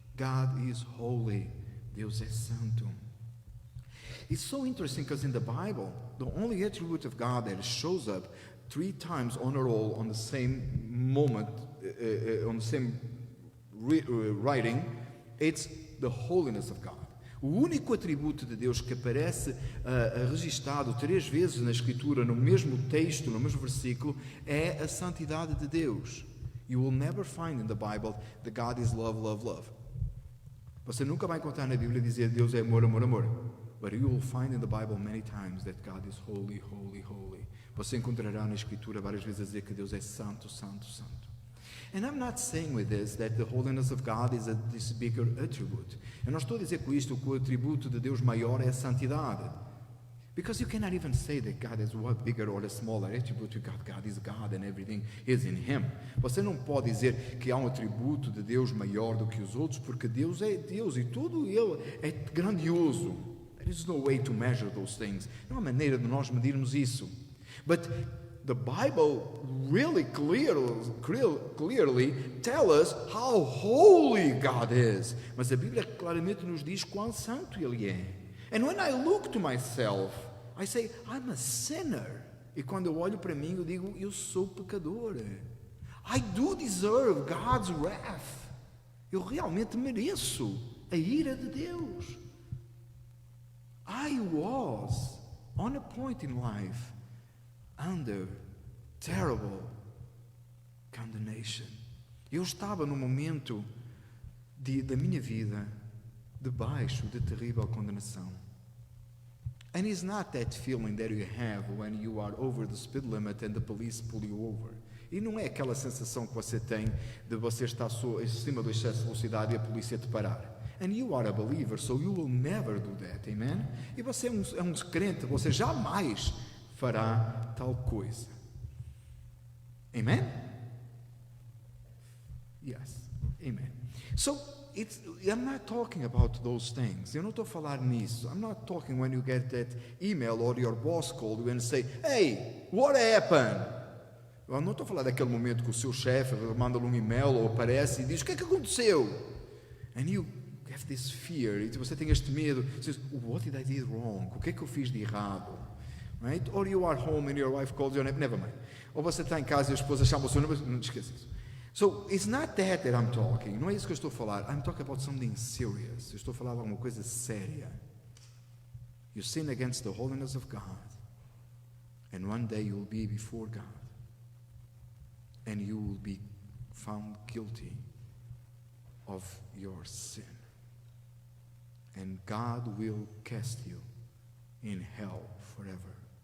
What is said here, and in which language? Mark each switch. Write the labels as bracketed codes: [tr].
[en] God is holy. [pt] Deus é santo. [en] It's so interesting because in the Bible, the only attribute of God that shows up 3 times on a roll on the same moment, on the same writing, it's the holiness of God. [pt] O único atributo de Deus que aparece registado 3 vezes na Escritura, no mesmo texto, no mesmo versículo, é a santidade de Deus. [en] You will never find in the Bible that God is love, love, love. [pt] Você nunca vai encontrar na Bíblia dizer Deus é amor, amor, amor. [en] But you will find in the Bible many times that God is holy, holy, holy. [pt] Você encontrará na Escritura várias vezes a dizer que Deus é santo, santo, santo. [en] And I'm not saying with this that the holiness of God is this bigger attribute. [pt] Eu não estou a dizer com isto que o atributo de Deus maior é a santidade. [en] Because you cannot even say that God has a bigger or a smaller attribute to God. God is God and everything is in Him. [pt] Você não pode dizer que há um atributo de Deus maior do que os outros, porque Deus é Deus e tudo Ele é grandioso. [en] There is no way to measure those things. [pt] Não há maneira de nós medirmos isso. [en] But the Bible really clearly tells us how holy God is. [pt] Mas a Bíblia claramente nos diz quão santo Ele é. [en] And when I look to myself, I say, I'm a sinner. [pt] E quando eu olho para mim, eu digo, eu sou pecador. [en] I do deserve God's wrath. [pt] Eu realmente mereço a ira de Deus. [en] I was, on a point in life, under terrible condemnation. [pt] Eu estava no momento da minha vida debaixo de terrível condenação. [en] And it's not that feeling that you have when you are over the speed limit and the police pull you over. [pt] E não é aquela sensação que você tem de você estar em cima do excesso de velocidade e a polícia te parar. [en] And you are a believer, so you will never do that, amen? [pt] E você é um crente, você jamais fará tal coisa. [en] Amen? Yes. Amen. So, I'm not talking about those things. [pt] Eu não estou a falar nisso. [en] I'm not talking when you get that email or your boss called you and say, hey, what happened? [pt] Eu não estou a falar daquele momento que o seu chefe manda-lhe um e-mail ou aparece e diz, o que é que aconteceu? [en] And you have this fear. [pt] E você tem este medo. Você diz, [en] what did I do wrong? [pt] O que é que eu fiz de errado? [en] Right? Or you are home and your wife calls you, never mind. [pt] Ou você está em casa e a esposa chama o seu nome, não esqueça isso. [en] So, it's not that I'm talking. [pt] Não é isso que eu estou a falar. [en] I'm talking about something serious. [pt] Eu estou a falar de alguma coisa séria. [en] You sin against the holiness of God. And one day you will be before God. And you will be found guilty of your sin. And God will cast you in hell forever.